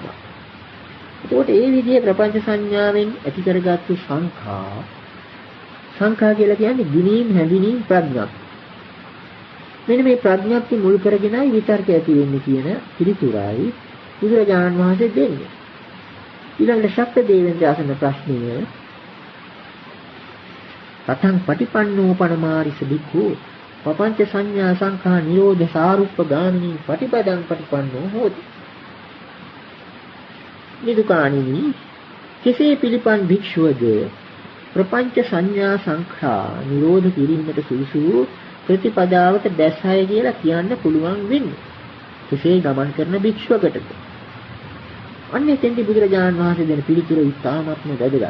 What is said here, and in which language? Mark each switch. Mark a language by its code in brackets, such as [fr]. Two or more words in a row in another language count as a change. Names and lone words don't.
[si] එතකොට ඒ විදිහේ ප්‍රපංච සංඥාවෙන් ඇති කරගත්තු සංඛා කියලා කියන්නේ ගිනීම් හැඳිනීම් ප්‍රඥා. මෙන්න මේ ප්‍රඥාප්ති මුල් කරගෙනයි විතර්ක ඇති වෙන්නේ කියන පිළිතුරයි බුදුරජාණන් වහන්සේ දෙන්නේ. ඊළඟට ශක්‍ර දේවේන්ද්‍ර අසන ප්‍රශ්නය [pi] පතං පටිපන්නෝ පනමාරිස බික්ඛු පపంచ සංඥා සංඛා නිරෝධ සාරුප්ප ගාමිනී පටිපදං පටිපන්නෝ හෝති. [si] නිදුකාණෙනි කෙසේ පිළිපන් භික්ෂුවද ප්‍රපංච සංඥා සංඛා නිරෝධ කිරීමට සුදුසු ප්‍රතිපදාවට දැසය කියලා කියන්න පුළුවන් වෙන්නේ. කෙසේ ගමන් කරන භික්ෂුවකටද? අන්න එතෙන්දී බුදුරජාණන් වහන්සේ දෙන පිළිතුර ඉතාමත්ම වැදගත්.